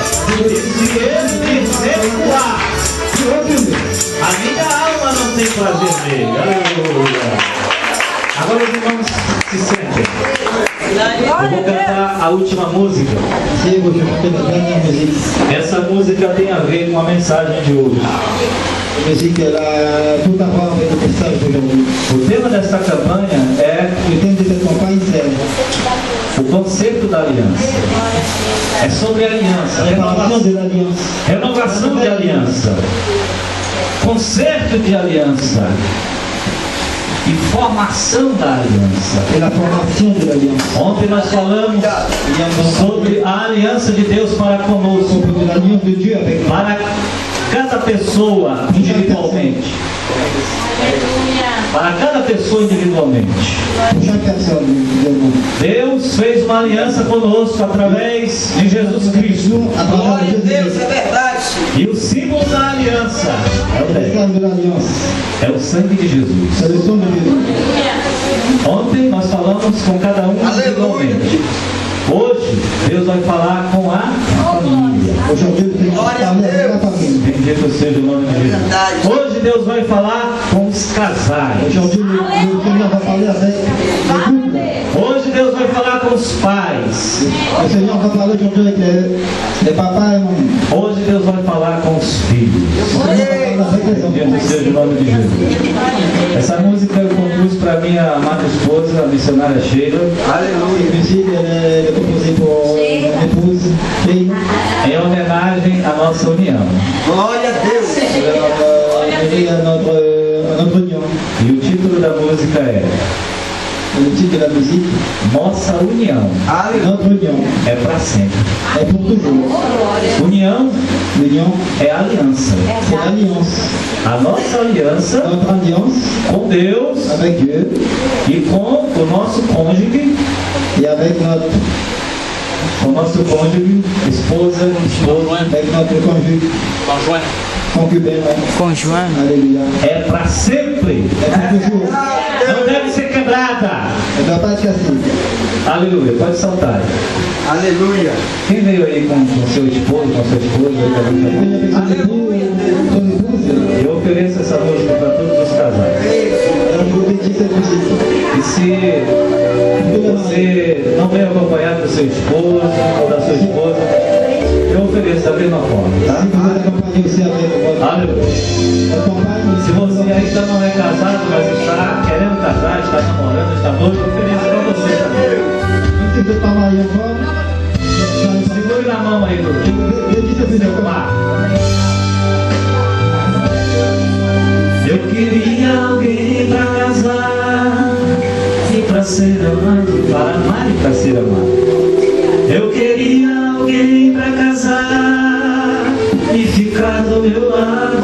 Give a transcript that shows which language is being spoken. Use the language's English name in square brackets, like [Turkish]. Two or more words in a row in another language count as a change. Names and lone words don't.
[Portuguese] E se ele recuar, a minha alma não tem prazer nele. Aleluia. Agora os irmãos se sentem. Eu vou cantar a última música. Essa música tem a ver com a mensagem de hoje. [French] musique elle a tout à voir avec le message d'aujourd'hui. [Portuguese] O tema desta campanha é [French] Le thème de cette campagne, c'est [Portuguese] o concerto da aliança. É sobre aliança, [French] réparation de l'alliance. [Portuguese] renovação de aliança, concerto de aliança. e formação da aliança. [French] et la formation de l'alliance. [Portuguese] Ontem nós falamos sobre a aliança de Deus para conosco, [French] De l'alliance de Dieu avec nous. [Portuguese] para cada pessoa individualmente. Para cada pessoa individualmente. [French] Pour chaque personne, évidemment. [Portuguese] Deus fez uma aliança conosco através de Jesus Cristo. [French] À travers [Portuguese] Glória a Deus, [French] Jésus-Christ. [Portuguese] é verdade. E o símbolo da aliança é o [French] Le [Portuguese] bem, [French] message de l'alliance, [Portuguese] é o sangue de Jesus. [French] c'est le sang de Jésus. [Portuguese] Ontem nós falamos com cada um individualmente. Hoje Deus vai falar com a família. [French] Aujourd'hui, le Seigneur va parler avec la famille. [Portuguese] Bendito seja o nome de Jesus. Hoje Deus vai falar com os casais. [French] Aujourd'hui, le Seigneur va parler avec les couples. [Portuguese] Hoje Deus vai falar com os pais. [French] Le Seigneur va parler aujourd'hui avec les papas et mamies. [Portuguese] Hoje Deus vai falar com os filhos. [French] Le Seigneur va parler avec les [Portuguese] Bendito [French] enfants. [Portuguese] seja o nome de Jesus. Essa música eu compus para minha amada esposa, a missionária Sheila, [French] Cette musique, elle est composée pour mon épouse, Sheila. [Portuguese] em homenagem à nossa união. Glória a Deus. [French] Et à notre union. [Portuguese] E o título da música é [French] Le titre de la musique, [Portuguese] Nossa União [French] notre union, [Portuguese] é para sempre. [French] est pour toujours. [Portuguese] União [French] L'union, [Portuguese] é aliança. [French] c'est l'alliance. [Portuguese] A nossa aliança [French] Notre alliance [Portuguese] com Deus [French] avec Dieu [Portuguese] e com o nosso cônjuge, [French] et avec notre [Portuguese] esposa, [French] avec notre conjugue, concubin, Conjoint. alléluia. [Portuguese] é para sempre. [French] Et pour toujours, [Portuguese] Não deve ser quebrada. [French] elle ne doit pas être cassée. [Portuguese] Aleluia, pode saltar. Aleluia. Quem veio aí com seu esposo, com sua esposa? Aí também tá bom. [French] Venez avec son épouse, [Portuguese] Eu ofereço essa música para todos os casais. [French] alors je vous dédie cette musique. [Portuguese] E se você não veio acompanhado do seu esposo ou da sua esposa, eu ofereço da mesma forma, tá? [French] Si vous êtes accompagné aussi avec [Portuguese] Aleluia. [French] votre compagne, [Portuguese] Se você ainda não é casado, mas está querendo casar, está namorando, está noivo, eu ofereço para você também. [French] même si vous n'êtes pas marié encore, [Portuguese] Segure na mão aí, Bruno. [French] dédie cette musique. [Portuguese] Eu queria alguém pra casar e pra ser amado, para amar e pra ser amado. Eu queria alguém pra casar e ficar do meu lado.